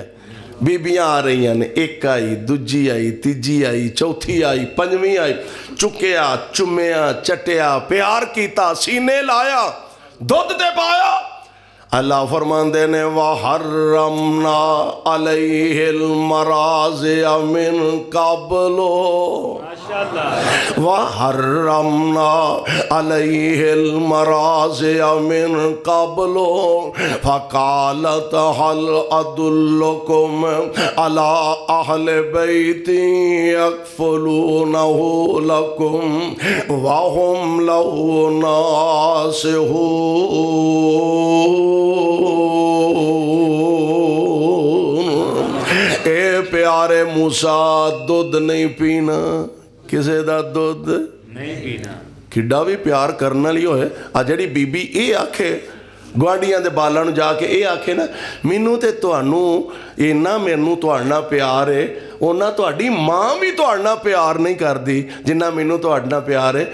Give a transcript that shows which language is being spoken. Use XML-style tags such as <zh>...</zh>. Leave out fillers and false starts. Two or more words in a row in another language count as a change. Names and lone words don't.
<pa>بیبیاں آ رہی نے، اک آئی، دوجی آئی، تیجی آئی، چوتھی آئی، پنجویں آئی، چکیا چمیا چٹیا پیار کیا، سینے لایا، دودھ تے پایا. اللہ فرماندے نے</pa> <ar>وحرمنا عليه المراضع من قبل, وحرمنا عليه المراضع من قبل فقالت هل أدلكم على أهل بيت يكفلونه لكم وهم له ناصحون.</ar> <pa>اے پیارے موسیٰ دودھ نہیں پینا، کسے دا دودھ نہیں پینا, किसे दा दुध नहीं पीना। کڈا بھی پیار کرنے والی ہوئے۔ آ جہڑی بیبی یہ آکھے گواڈھیاں دے بالاں نوں جا کے یہ آکھے نا مینوں تے تہانوں اِنا مینوں تہاڈے نال پیار ہے، اونا تہاڈی ماں بھی تہاڈے نال پیار نہیں کردی جنا مینوں تہاڈے نال پیار ہے, उन्ना तुहाडी मां भी तुहाडे नाल प्यार नहीं करदी जिन्ना मैनू तुहाडे नाल प्यार है।</pa>